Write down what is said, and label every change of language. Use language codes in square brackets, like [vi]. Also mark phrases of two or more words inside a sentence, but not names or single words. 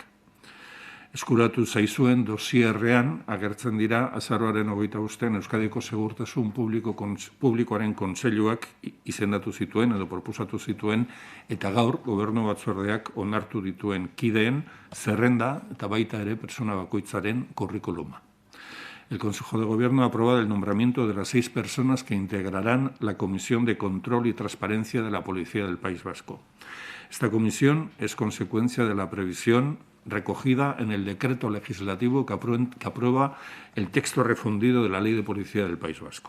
[eu] Eskuratu zaizuen dosierrean agertzen dira azaroaren 25 Euskadiko Segurtasun Publikoaren Kontseiluak izendatu zituen edo proposatu zituen eta gaur gobernu batzordeak onartu dituen kideen zerrenda eta baita ere pertsona bakoitzaren kurrikuluma. [es] El Consejo de Gobierno ha aprobado el nombramiento de las 6 personas que integrarán la Comisión de Control y Transparencia de la Policía del País Vasco. Esta comisión es consecuencia de la previsión recogida en el decreto legislativo que aprueba el texto refundido de la Ley de Policía del País Vasco.